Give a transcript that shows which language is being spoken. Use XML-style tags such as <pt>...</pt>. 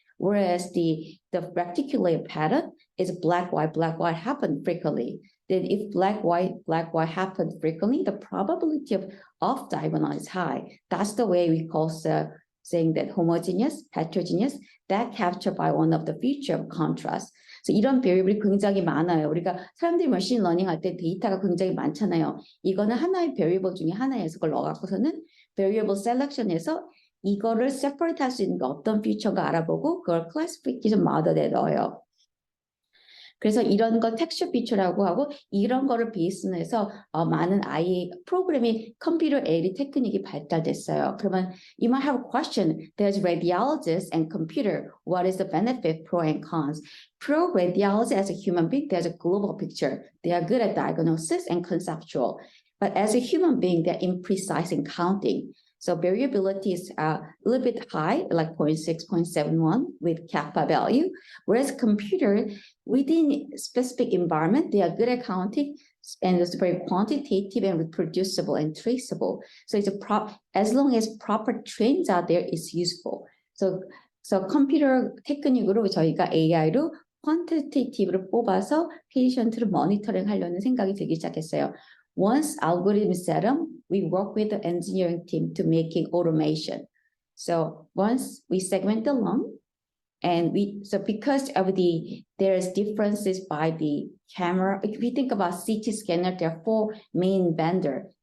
<en>Whereas the reticulate pattern is black, white happen frequently. Then if black, white happen frequently, the probability of off diagonal is high. That's the way we call saying that homogeneous, heterogeneous, that captured by one of the feature of contrast.</en> <ko>그래서 이런 베리어블이 굉장히 많아요. 우리가 사람들이 머신 러닝 할 때 데이터가 굉장히 많잖아요. 이거는 하나의 베리어블 중에 하나에서 그걸 넣어갖고서는 베리어블 셀렉션에서 이거를 세퍼레이트 할 수 있는 게 어떤 피처가 알아보고 그걸 클래시피케이션 모델에 넣어요. 그래서 이런 걸 텍스처 피처라고 하고 이런 거를 베이스로 해서 많은 아이 프로그램이 컴퓨터 에이드 테크닉이 발달됐어요.</ko> <en>그러면 you might have a question. There's radiologist and computer. What is the benefit, pro and cons? Pro radiologist as a human being, there's a global picture. They are good at diagnosis and conceptual. But as a human being, they're imprecise in counting. So variability is a little bit high, like 0.6, 0.71 with kappa value. Whereas computer, within specific environment, they are good at counting and it's very quantitative and reproducible and traceable. So it's as long as proper trains are there, it's useful.</en> <ko>So 컴퓨터 테크닉으로 저희가 AI로 quantitative를 뽑아서 페이션트를 모니터링 하려는 생각이 들기 시작했어요.</ko> <en>Once algorithm is set up, we work with the engineering team to making automation. So once we segment the lung, and because of there's differences by the camera. If we think about CT scanner, there are 4 main vendors.</en>